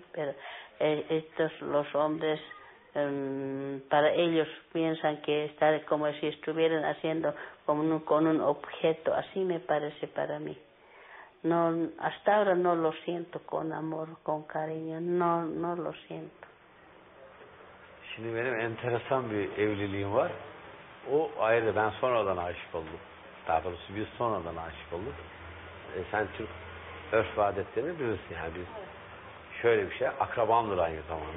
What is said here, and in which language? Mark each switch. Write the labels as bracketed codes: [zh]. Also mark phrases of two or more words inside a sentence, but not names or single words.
[es] Pero estos los hombres para ellos piensan que estar como si estuvieran haciendo con un objeto, así me parece para mí. No, hasta ahora no lo siento con amor, con cariño, no lo siento. [tr] Şimdi benim enteresan bir evliliğim var. O ayrı, ben sonradan aşık oldum. Daha doğrusu biz sonradan aşık olduk. Sen Türk örf ve adetlerini bilirsin. Yani biz şöyle bir şey, akrabamdır aynı zamanda.